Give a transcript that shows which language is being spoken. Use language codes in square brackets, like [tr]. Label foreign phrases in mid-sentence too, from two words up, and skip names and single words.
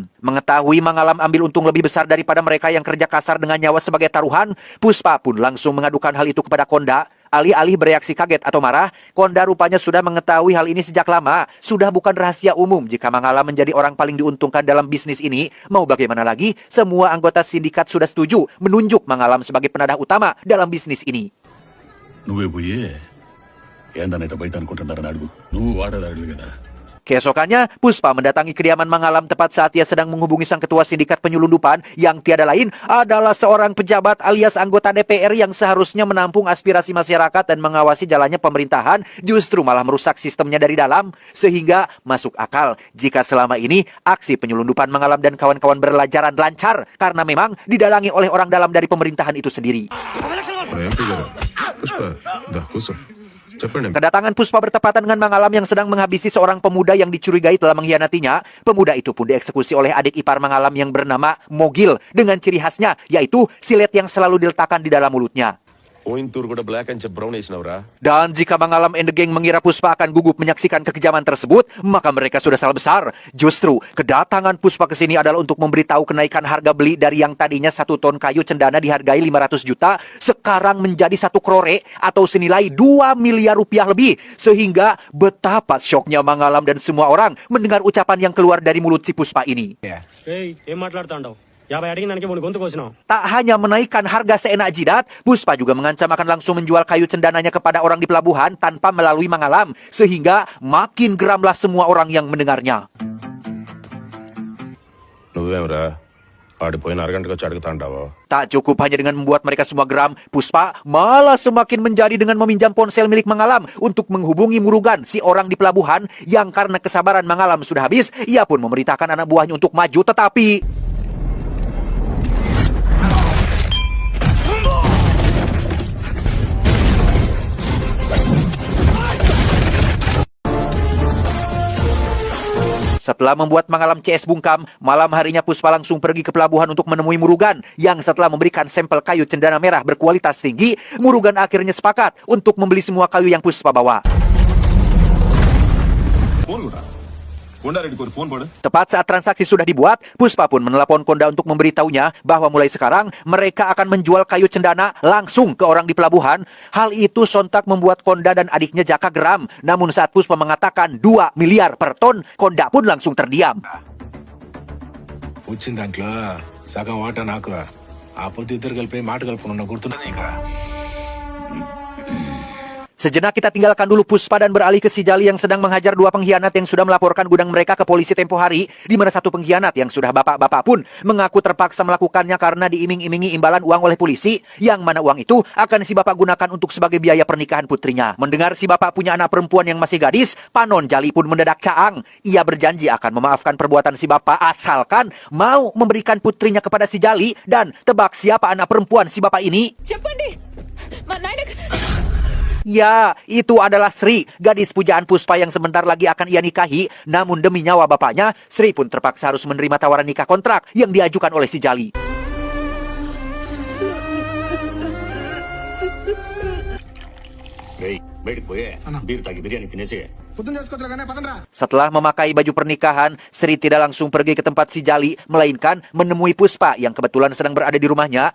[id] Mengetahui Mangalam ambil untung lebih besar daripada mereka yang kerja kasar dengan nyawa sebagai taruhan, Puspa pun langsung mengadukan hal itu kepada Konda. Alih-alih bereaksi kaget atau marah, Konda rupanya sudah mengetahui hal ini sejak lama. Sudah bukan rahasia umum jika Mangalam menjadi orang paling diuntungkan dalam bisnis ini. Mau bagaimana lagi, semua anggota sindikat sudah setuju menunjuk Mangalam sebagai penadah utama dalam bisnis ini. [te] నువ్వే పోయి ఏందన్నట్టు బయట అనుకుంటున్నారని అడుగు నువ్వు వాడేదాడు కదా. [id] Keesokannya, Puspa mendatangi kediaman Mangalam tepat saat ia sedang menghubungi sang ketua sindikat penyelundupan yang tiada lain adalah seorang pejabat alias anggota DPR yang seharusnya menampung aspirasi masyarakat dan mengawasi jalannya pemerintahan, justru malah merusak sistemnya dari dalam. Sehingga masuk akal jika selama ini aksi penyelundupan Mangalam dan kawan-kawan berjalan lancar karena memang didalangi oleh orang dalam dari pemerintahan itu sendiri. [te] ఎంపీ గారు పుష్ప దా కూర్చో చెప్పండి [id] Kedatangan Puspa bertepatan dengan Mangalam yang sedang menghabisi seorang pemuda yang dicurigai telah mengkhianatinya. Pemuda itu pun dieksekusi oleh adik ipar Mangalam yang bernama Mogil dengan ciri khasnya, yaitu silet yang selalu diletakkan di dalam mulutnya. [te] Pointur కూడా [en] black and brown [te] వేసినవరా. [id] Dan jika Mangalam [en] and the gang [id] mengira Puspa akan gugup menyaksikan kekejaman tersebut, maka mereka sudah salah besar. Justru, kedatangan Puspa ke sini adalah untuk memberitahu kenaikan harga beli dari yang tadinya 1 ton kayu cendana dihargai 500 juta, sekarang menjadi 1 crore atau senilai 2 miliar rupiah lebih. Sehingga betapa syoknya Mangalam dan semua orang mendengar ucapan yang keluar dari mulut si Puspa ini. [te] ఏం మాట్లాడుతాండావు 50 అడిగిన దానికి మూడు గొంతు కోసినావు. [id] Tak hanya menaikkan harga seenak jidat, Puspa juga mengancam akan langsung menjual kayu cendananya kepada orang di pelabuhan tanpa melalui Mangalam. Sehingga makin geramlah semua orang yang mendengarnya. [te] నువ్వేమరా ఆడిపోయిన అరగంటకు వచ్చి అడుగుతాండావా. [id] Tak cukup hanya dengan membuat mereka semua geram, Puspa malah semakin menjadi dengan meminjam ponsel milik Mangalam untuk menghubungi Murugan, si orang di pelabuhan yang karena kesabaran Mangalam sudah habis, ia pun memerintahkan anak buahnya untuk maju, tetapi setelah membuat Mangalam CS bungkam, malam harinya Puspa langsung pergi ke pelabuhan untuk menemui Murugan, yang setelah memberikan sampel kayu cendana merah berkualitas tinggi, Murugan akhirnya sepakat untuk membeli semua kayu yang Puspa bawa. [te] ఫోన్ కూడా కొండారెడ్డికి ఒక ఫోన్ పడు. [id] Tepat saat transaksi sudah dibuat, Puspa pun menelpon Konda untuk memberitahunya bahwa mulai sekarang mereka akan menjual kayu cendana langsung ke orang di pelabuhan. Hal itu sontak membuat Konda dan adiknya Jaka geram. Namun saat Puspa mengatakan 2 miliar per ton, Konda pun langsung terdiam. [te] వచ్చిన దాంట్లో సగం వాటా నాకు ఆ పొద్దు ఇద్దరు కలిపి మాట కలుపుకున్న గుర్తున్నది ఇక. [id] Sejenak kita tinggalkan dulu Puspa dan beralih ke si Jali yang sedang menghajar 2 pengkhianat yang sudah melaporkan gudang mereka ke polisi tempo hari, di mana satu pengkhianat yang sudah bapak-bapak pun mengaku terpaksa melakukannya karena diiming-imingi imbalan uang oleh polisi, yang mana uang itu akan si bapak gunakan untuk sebagai biaya pernikahan putrinya. Mendengar si bapak punya anak perempuan yang masih gadis, Panon Jali pun mendadak caang. Ia berjanji akan memaafkan perbuatan si bapak asalkan mau memberikan putrinya kepada si Jali. Dan tebak siapa anak perempuan si bapak ini? [te] చెప్పండి మా నాయన [id] Ya, itu adalah Sri, gadis pujaan Puspa yang sebentar lagi akan ia nikahi. Namun demi nyawa bapaknya, Sri pun terpaksa harus menerima tawaran nikah kontrak yang diajukan oleh si Jali. [te] రేయ్ బయటికి పోయే బీర్ తాగి బిర్యానీ తినేసి. పొద్దున్న చేసుకోవచ్చులే కానీ పదండ్రా. [id] Setelah memakai baju pernikahan, Sri tidak langsung pergi ke tempat si Jali, melainkan menemui Puspa yang kebetulan sedang berada di rumahnya.